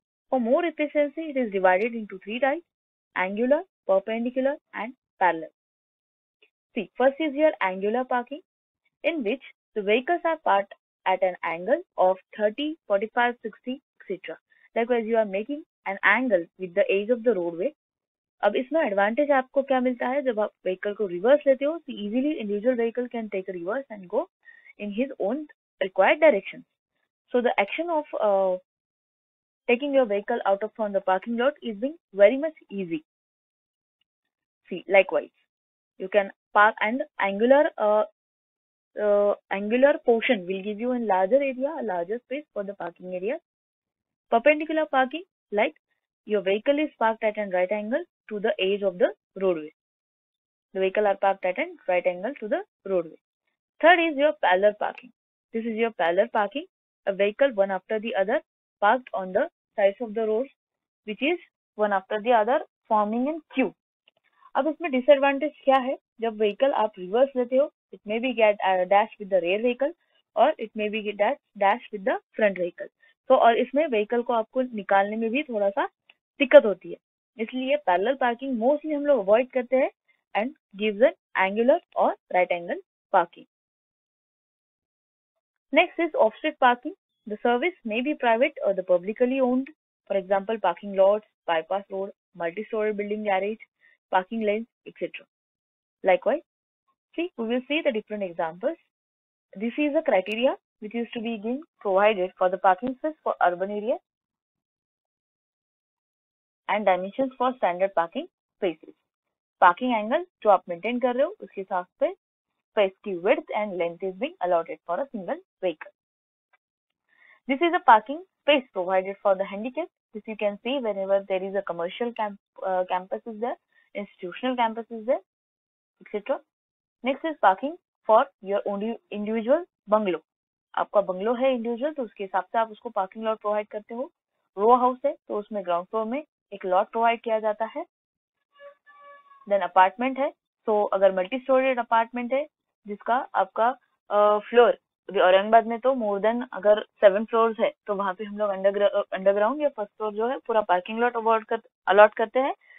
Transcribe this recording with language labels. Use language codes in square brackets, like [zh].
[en] For more efficiency, it is divided into three types: angular, perpendicular, and parallel. See, first is your angular parking, in which the vehicles are parked at an angle of 30, 45, 60, etc. Likewise, you are making an angle with the edge of the roadway. [hi] अब इसमें advantage आपको क्या मिलता है, जब आप vehicle को reverse लेते हो तो [en] Easily individual vehicle can take reverse and go in his own required direction. So the action of taking your vehicle out of from the parking lot is being very much easy. See, likewise, you can park and angular portion will give you a larger area, a larger space for the parking area. Perpendicular parking, like your vehicle is parked at an right angle to the edge of the roadway. The vehicle are parked at an right angle to the roadway. Third is your parallel parking. This is your parallel parking, a vehicle one after the other parked on the sides of the roads, which is one after the other forming in queue. [hi] अब इसमें disadvantage क्या है, जब vehicle आप reverse लेते हो, [en] It may be get dash with the rear vehicle और it may be dash with the front vehicle. [hi] तो और इसमें व्हीकल को आपको निकालने में भी थोड़ा सा दिक्कत होती है, इसलिए पैरेलल पार्किंग मोस्टली हम लोग अवॉइड करते हैं [en] And gives an angular or right angle parking. Next is off-street parking. The service may be private or the publicly owned. For example, parking lots, bypass road, multi-story building garage, parking lanes, etc. Likewise, see, we will see the different examples. This is a criteria which is to be being provided for the parking space for urban areas and dimensions for standard parking spaces. Parking angle [hi] जो आप maintain कर रहे हो उसके हिसाब से [en] space की width and length is being allotted for a single vehicle. This is a parking space provided for the handicapped. This you can see whenever there is a commercial campus is there, institutional campus is there, etc. Next is parking for your own individual bungalow. [hi] आपका bungalow है individual तो उसके हिसाब से आप उसको parking lot provide करते हो. रो हाउस है तो उसमें ग्राउंड फ्लोर में एक लॉट प्रोवाइड किया जाता है. देन अपार्टमेंट है, तो अगर मल्टी स्टोरेड अपार्टमेंट है जिसका आपका फ्लोर, औरंगाबाद में तो मोर देन अगर 7 फ्लोर्स है तो वहां पे हम लोग अंडरग्राउंड या फर्स्ट फ्लोर जो है पूरा पार्किंग लॉट अलॉट करते हैं.